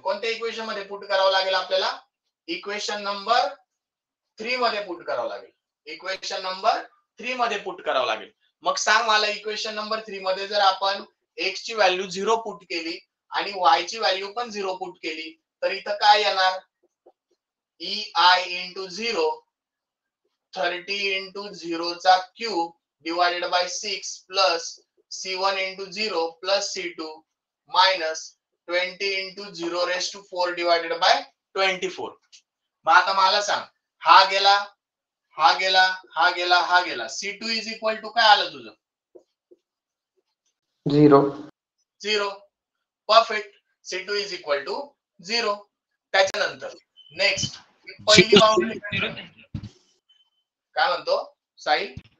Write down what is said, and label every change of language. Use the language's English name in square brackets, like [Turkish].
[Marathi] कोणत्या इक्वेशन मध्ये पुट करावं लागेल आपल्याला? इक्वेशन नंबर 3 मध्ये पुट करावं लागेल. इक्वेशन नंबर 3 मध्ये पुट करावं लागेल. मग सांग मला इक्वेशन नंबर 3 मध्ये जर आपण एक्स ची व्हॅल्यू 0 पुट केली आणि वाय ची व्हॅल्यू पण 0 पुट केली तर इथं काय येणार? [English] EI into 0 30 into 0 चा cube divided by 6 plus C1 into 0 plus C2 minus 20 into 0 raise to 4 divided by 24. [Marathi] मग आता मला सांग हा गेला हा गेला हा गेला हा गेला. C2 इज इक्वल टू काय आलं तुझं? 0. [English] Perfect. C2 is equal to 0. [Marathi] त्याच्यानंतर नेक्स्ट पहिली बाउंड्री काय म्हणतो साहिल?